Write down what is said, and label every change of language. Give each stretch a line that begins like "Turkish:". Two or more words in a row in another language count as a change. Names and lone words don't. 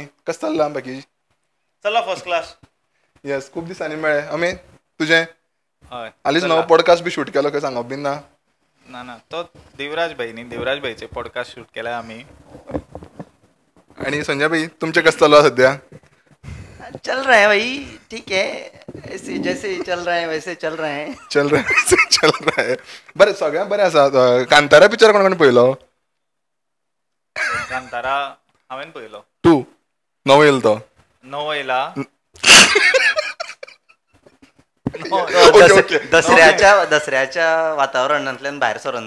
Konkani: कशें चल्लां बाकी? चला
English: first class.
Konkani: येस. खूब दिसांनी मेळ्ळे. आमी तुजें हय हालींच नवो पॉडकास्ट बी शूट केलो. खंय सांगप बीन ना? ना ना तो देवराज भाई न्ही. देवराज भाईचे पॉडकास्ट शूट केला आमी. आणि संजय भाई तुमचें कशें चल्ला सद्या?
Hindi: चल रहा है भाई. ठीक है. ऐसे जैसे चल रहा है वैसे चल रहा है. चल रहा है.
Konkani: बरें. सगळ्यां बरें आसा. कांतारा पिक्चर कोण कोण पळयलो? कांतारा हांवें पळयलो. 2 नवो येयलो तो. नवो येयला. दसऱ्याच्या वातावरणांतल्यान भायर सरून